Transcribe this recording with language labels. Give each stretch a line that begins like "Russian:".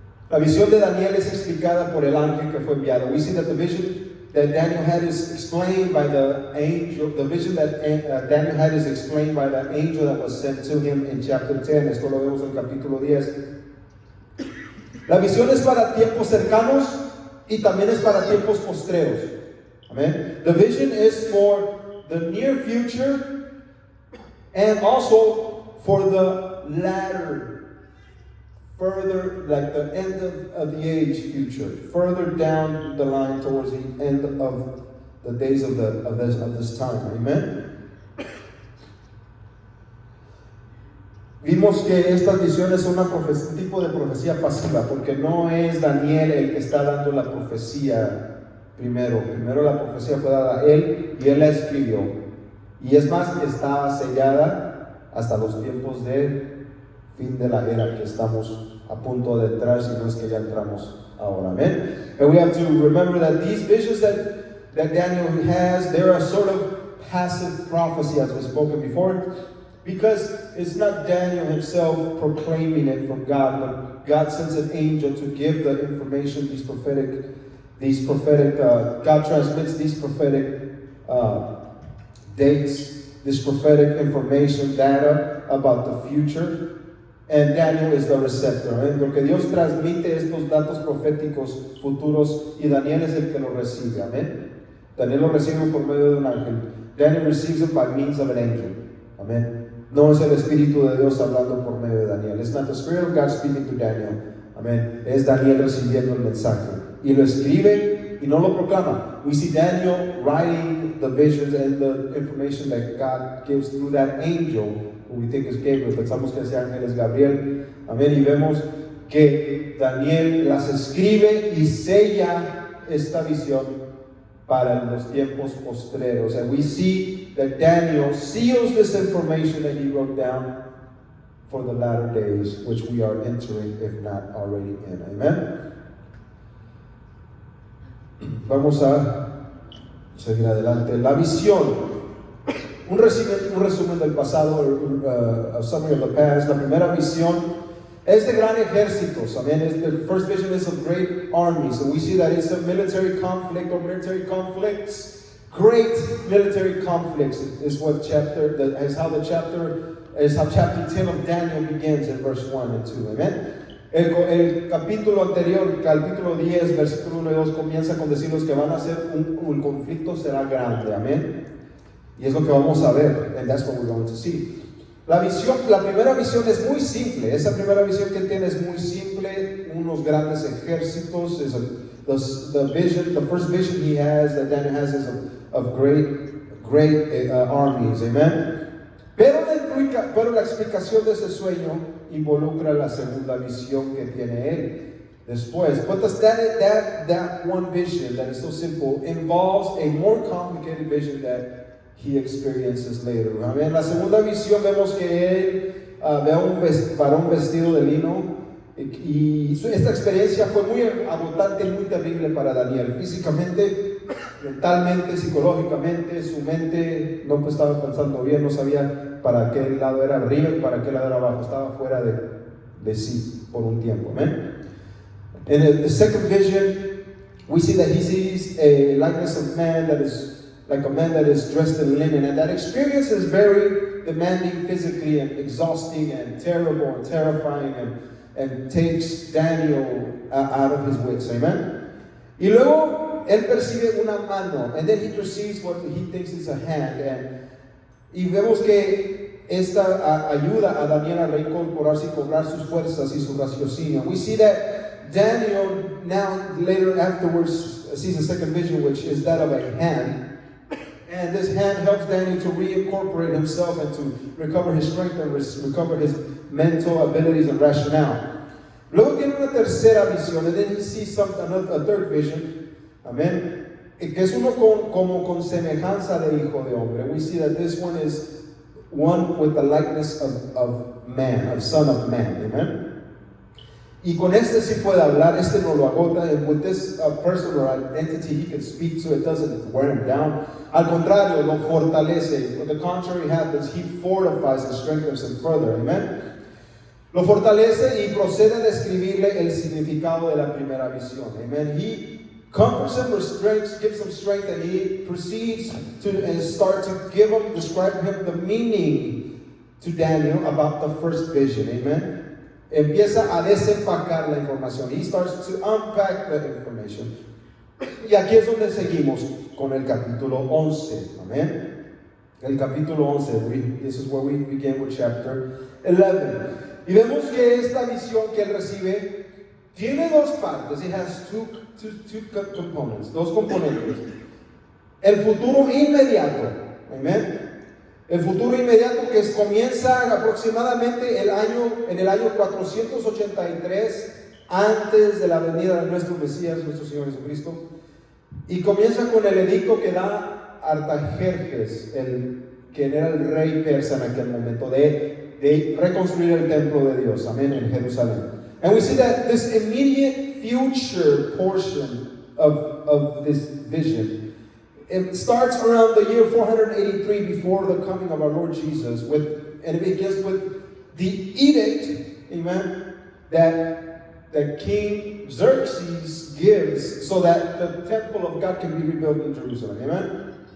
Spanish: La visión de Daniel es explicada por el ángel que fue enviado.
English: We see that the vision that Daniel had is explained by the angel. The vision that Daniel had is explained by the angel that was sent to him in chapter 10.
Spanish: Esto lo vemos en el capítulo 10. La visión es para tiempos cercanos y también es para tiempos postreros. Amen.
English: The vision is for the near future and also for the latter, further, like the end of the age future, further down the line towards the end of the days of this time. Amen.
Spanish: Vimos que estas visiones son un tipo de profecía pasiva, porque no es Daniel el que está dando la profecía primero. Primero la profecía fue dada a él y él la escribió. Y es más, está sellada hasta los tiempos de fin de la era que estamos a punto de entrar, si no es que ya entramos ahora. Amén.
English: And we have to remember that these visions that Daniel has, they are sort of passive prophecy, as was spoken before, because it's not Daniel himself proclaiming it from God, but God sends an angel to give the information, God transmits these prophetic dates, this prophetic information, data about the future, and Daniel is the receptor. ¿Eh?
Spanish: Porque Dios transmite estos datos proféticos futuros y Daniel es el que los recibe. Amén. Daniel lo recibe por medio de un ángel.
English: Daniel receives it by means of an angel. Amén.
Spanish: No es el Espíritu de Dios hablando por medio de Daniel.
English: It's not the Spirit of God speaking to Daniel. Amén.
Spanish: Es Daniel recibiendo el mensaje. Y lo escribe y no lo proclama.
English: We see Daniel writing the visions and the information that God gives through that angel, who we think is Gabriel.
Spanish: Pensamos que ese ángel es Gabriel. Amén. Y vemos que Daniel las escribe y sella esta visión para los tiempos postreros.
English: And we see that Daniel seals this information that he wrote down for the latter days, which we are entering, if not already in. Amen.
Spanish: Vamos a seguir adelante. La visión. Un resumen del pasado,
English: a summary of the past.
Spanish: La primera visión es de gran ejércitos. Amen.
English: The first vision is of great armies. So we see that it's a military conflict or military conflicts. Great military conflicts is how chapter 10 of Daniel begins in verse 1 and 2. Amen.
Spanish: El capítulo anterior, capítulo 10, versículo 1 y 2, comienza con decirnos que van a ser un conflicto será grande. Amén. Y es lo que vamos a ver.
English: And that's what we're going to see.
Spanish: La primera visión es muy simple. Esa primera visión que tiene es muy simple. Unos grandes ejércitos.
English: The first vision he has, that Daniel has, is of great armies. Amen.
Spanish: Pero la explicación de ese sueño involucra la segunda visión que tiene él después.
English: But that one vision that is so simple involves a more complicated vision that he experiences later.
Spanish: En la segunda visión vemos que él ve a un varón vestido de lino y esta experiencia fue muy agotante y muy terrible para Daniel. Físicamente, mentalmente, psicológicamente, su mente no estaba pensando bien, no sabía para qué lado era arriba y para qué lado era abajo, estaba fuera de sí por un tiempo. Amen.
English: In the second vision, we see that he sees a likeness of man that is like a man that is dressed in linen, and that experience is very demanding physically and exhausting and terrible and terrifying and takes Daniel out of his wits. Amen.
Spanish: Y luego él percibe una mano,
English: and then he perceives what he thinks is a hand,
Spanish: y vemos que esta ayuda a Daniel a reincorporarse y cobrar sus fuerzas y su raciocinio.
English: We see that Daniel now later afterwards sees a second vision, which is that of a hand. And this hand helps Daniel to reincorporate himself and to recover his strength and recover his mental abilities and rationale.
Spanish: Luego tiene una tercera visión,
English: and then he sees a third vision.
Spanish: Amen. Que es uno como con semejanza de hijo de hombre.
English: We see that this one is one with the likeness of man, of son of man. Amen.
Spanish: Y con este sí puede hablar, este no lo agota,
English: and with this person or entity he can speak to, it doesn't wear him down.
Spanish: Al contrario, lo fortalece.
English: When the contrary happens, he fortifies and strengthens him further. Amen.
Spanish: Lo fortalece y procede a describirle el significado de la primera visión. Amen.
English: He comforts him with strength, gives him strength, and he proceeds to start to describe him the meaning to Daniel about the first vision. Amen.
Spanish: Empieza a desempacar la información.
English: He starts to unpack the information.
Spanish: Y aquí es donde seguimos con el capítulo 11. Amén. El capítulo 11.
English: This is where we begin with chapter 11.
Spanish: Y vemos que esta visión que él recibe tiene dos partes.
English: It has two components.
Spanish: Dos componentes. El futuro inmediato. Amén. El futuro inmediato que comienza aproximadamente en el año 483 antes de la venida de nuestro Mesías, nuestro Señor Jesucristo, y comienza con el edicto que da Artajerjes, que era el rey persa en aquel momento, de reconstruir el templo de Dios, amén, en Jerusalén.
English: And we see that this immediate future portion of this vision, it starts around the year 483 before the coming of our Lord Jesus, and it begins with the edict, amen, that King Xerxes gives so that the temple of God can be rebuilt in Jerusalem, amen.